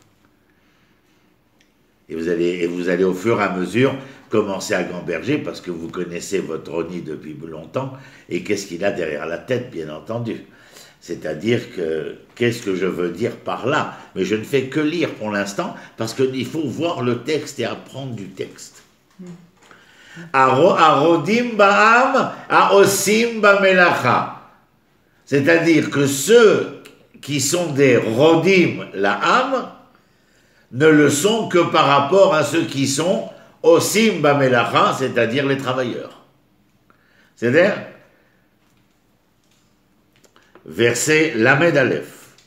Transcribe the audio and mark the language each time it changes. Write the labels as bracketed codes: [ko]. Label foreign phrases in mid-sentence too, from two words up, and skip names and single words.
[fr] Et vous allez au fur et à mesure commencer à gamberger parce que vous connaissez votre Roni depuis longtemps et qu'est-ce qu'il a derrière la tête, bien entendu. C'est-à-dire que, qu'est-ce que je veux dire par là? Mais je ne fais que lire pour l'instant parce qu'il faut voir le texte et apprendre du texte. [he] הרודים בעם, העושים במלאכה. [fr] C'est-à-dire que ceux qui sont des [he] רודים לעם [fr] ne le sont que par rapport à ceux qui sont [he] עושים במלאכה, [fr] c'est-à-dire les travailleurs. C'est-à-dire verset Lamed Aleph.